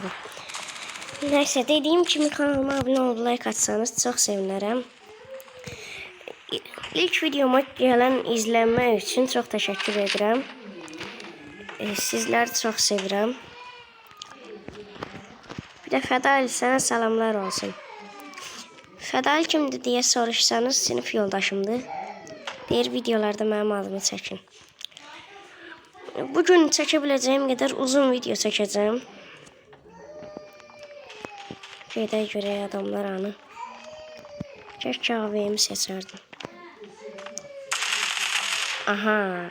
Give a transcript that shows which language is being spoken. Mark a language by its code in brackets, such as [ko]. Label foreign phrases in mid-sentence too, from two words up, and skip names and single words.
[tr] Neyse, dediğim gibi kanalıma abone olup like atsanız çok sevinirim. İlk videoma gelen izlenme için çok teşekkür ederim. Sizleri çok sevirəm. [az] Bir de Fədali sana salamlar olsun. Fədali kimdir diye soruşsanız sinif yoldaşımdır. [tr] Diğer videolarda [az] mənim adımı çəkin. Bugün çəkebiləcəyim qədər uzun video çəkəcəm. Gedək görək adamlar anı. Keşke AVM'i seçərdim. Aha.